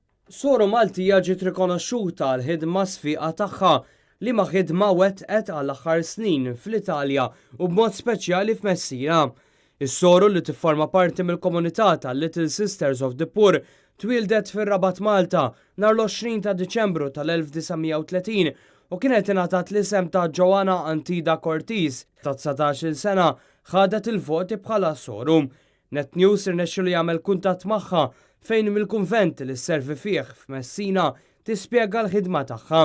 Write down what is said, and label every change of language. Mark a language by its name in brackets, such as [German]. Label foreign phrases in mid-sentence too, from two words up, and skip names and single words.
[Maltese] Soro Maltija ġiet rikonoxxuta għal ħidma sfiqa tagħha li ma ħidma wettqet għall aħħar snin fl-Italja u b'mod speċjali f'Messina. Is-Soro li tifforma parti mill-komunità tal-Little Sisters of the Poor twildet fir-Rabat Malta nhar l-20 ta' Diċembru tal-1930 u kienet ingħatat l-isem ta' Joanna Antida Cortez ta' 19-il sena ħadet il-voti bħala Soro. Net News irnexxielu jagħmel kuntatt magħha fejn mill-kunvent li sservi fih f'Messina tispjega l-ħidma tagħha.